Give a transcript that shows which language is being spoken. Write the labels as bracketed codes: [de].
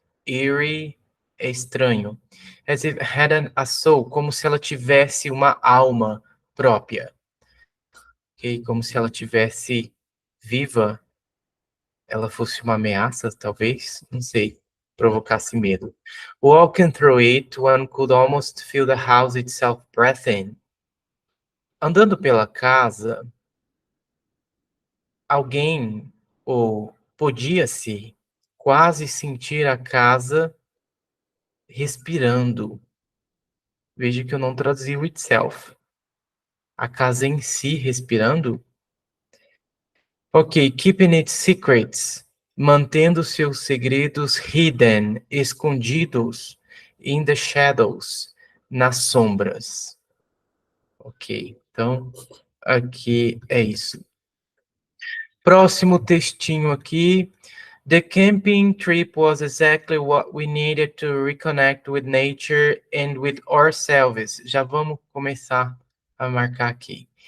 [pt] Eerie é estranho. [en] As if it had a soul, [pt] como se ela tivesse uma alma própria. Ok? Como se ela tivesse viva, ela fosse uma ameaça, talvez, não sei, provocasse medo. [en] Walking through it, one could almost feel the house itself breathing. [pt] Andando pela casa, alguém, ou podia-se, quase sentir a casa respirando. Veja que eu não traduzi o itself. A casa em si respirando. Ok, [en] keeping its secrets. [pt] Mantendo seus segredos hidden, escondidos, [en] in the shadows, [pt] nas sombras. Ok, então aqui é isso. Próximo textinho aqui. [en] The camping trip was exactly what we needed to reconnect with nature and with ourselves. [pt] Já vamos começar a marcar aqui.